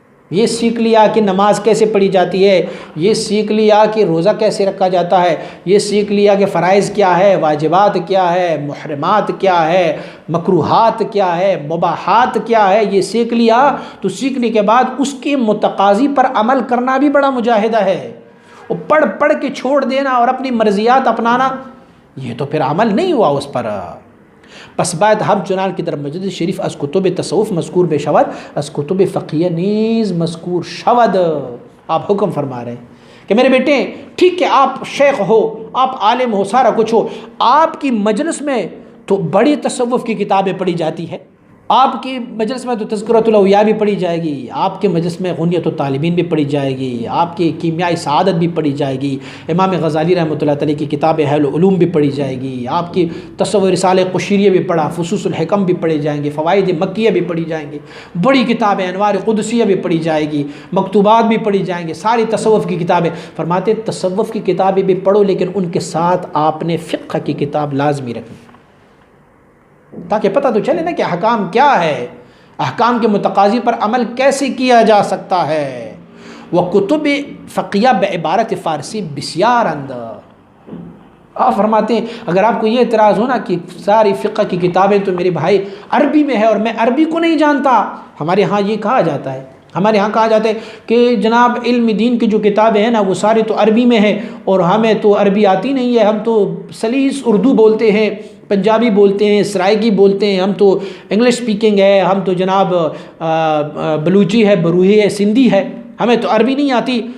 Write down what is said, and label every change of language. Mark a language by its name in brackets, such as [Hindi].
[Urdu] یہ سیکھ لیا کہ نماز کیسے پڑھی جاتی ہے، یہ سیکھ لیا کہ روزہ کیسے رکھا جاتا ہے، یہ سیکھ لیا کہ فرائض کیا ہے، واجبات کیا ہے، محرمات کیا ہے، مکروہات کیا ہے، مباحات کیا ہے، یہ سیکھ لیا. تو سیکھنے کے بعد اس کے متقاضی پر عمل کرنا بھی بڑا مجاہدہ ہے. اور پڑھ کے چھوڑ دینا اور اپنی مرضیات اپنانا، یہ تو پھر عمل نہیں ہوا اس پر. [Persian] پس بعد ہم چنان کی در مجلس شریف از کتب تصوف مذکور بے شود، از کتب فقیہ نیز مذکور شود. [Urdu] آپ حکم فرما رہے ہیں کہ میرے بیٹے ٹھیک ہے آپ شیخ ہو، آپ عالم ہو، سارا کچھ ہو، آپ کی مجلس میں تو بڑی تصوف کی کتابیں پڑھی جاتی ہے، آپ کی مجلس میں تو تذکرۃ الاولیاء بھی پڑھی جائے گی، آپ کے مجلس میں غنیۃ الطالبین بھی پڑھی جائے گی، آپ کی کیمیاء سعادت بھی پڑھی جائے گی، امام غزالی رحمۃ اللہ علیہ کی کتاب اہل العلوم بھی پڑھی جائے گی، آپ کی تصور رسالہ قشیریہ بھی پڑھا، فصوص الحکم بھی پڑھی جائیں گے، فوائد مکیہ بھی پڑھی جائیں گی، بڑی کتابیں انوار قدسیہ بھی پڑھی جائے گی، مکتوبات بھی پڑھی جائیں گے، ساری تصوف کی کتابیں. فرماتے تصوف کی کتابیں بھی پڑھو، لیکن ان کے ساتھ آپ نے فقہ کی کتاب لازمی رکھنی، تاکہ پتہ تو چلے نا کہ احکام کیا ہے، احکام کے متقاضی پر عمل کیسے کیا جا سکتا ہے. [Persian] وکتب فقیہ بعبارت فارسی بسیار اند. [Urdu] آپ فرماتے ہیں اگر آپ کو یہ اعتراض ہو نا کہ ساری فقہ کی کتابیں تو میرے بھائی عربی میں ہے اور میں عربی کو نہیں جانتا، ہمارے ہاں یہ کہا جاتا ہے، ہمارے ہاں کہا جاتا ہے کہ جناب علم دین کی جو کتابیں ہیں نا وہ سارے تو عربی میں ہیں اور ہمیں تو عربی آتی نہیں ہے، ہم تو سلیس اردو بولتے ہیں، پنجابی بولتے ہیں، سرائیکی بولتے ہیں، ہم تو انگلش سپیکنگ ہے، ہم تو جناب بلوچی ہے، بروہی ہے، سندھی ہے، ہمیں تو عربی نہیں آتی.